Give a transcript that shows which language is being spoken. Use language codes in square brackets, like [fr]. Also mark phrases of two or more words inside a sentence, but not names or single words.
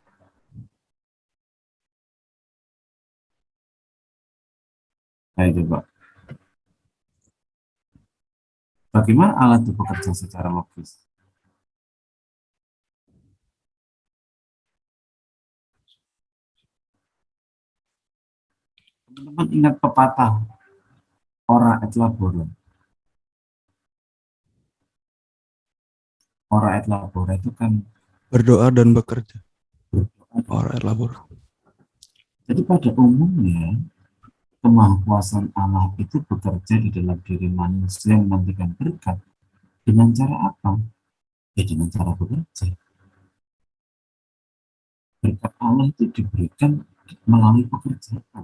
[id] Ayo coba. Bagaimana Allah itu bekerja secara logis? Teman-teman ingat pepatah [la] ora et labora. Ora et labora itu kan [id] berdoa dan bekerja. [la] Ora et labora. [id] Jadi pada umumnya kemahakuasaan Allah itu bekerja di dalam diri manusia yang menantikan berkat. Dengan cara apa? Ya dengan cara bekerja. Berkat Allah itu diberikan melalui pekerjaan.